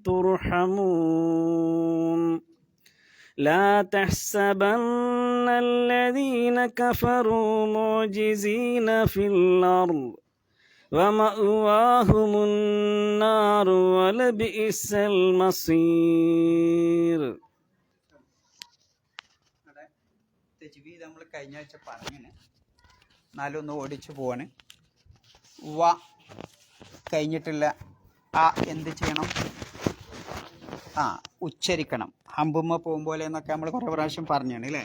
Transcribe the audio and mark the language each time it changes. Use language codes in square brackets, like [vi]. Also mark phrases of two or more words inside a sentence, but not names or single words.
[ar] ترحمون لا تحسبن الذين كفروا معجزين في الأرض ومأواهم النار ولبئس المصير. [ml] തജ്വീദ് നമ്മൾ കഴിഞ്ഞ ആഴ്ച പറഞ്ഞു, നാലൊന്ന് ഓടിച്ചു പോവാണ്. വ കഴിഞ്ഞിട്ടുള്ള ആ എന്ത് ചെയ്യണം? ഉച്ചരിക്കണം. ഹമ്പുമ്മ പോകുമ്പോലെ എന്നൊക്കെ നമ്മൾ കുറേ പ്രാവശ്യം പറഞ്ഞാണ് അല്ലേ?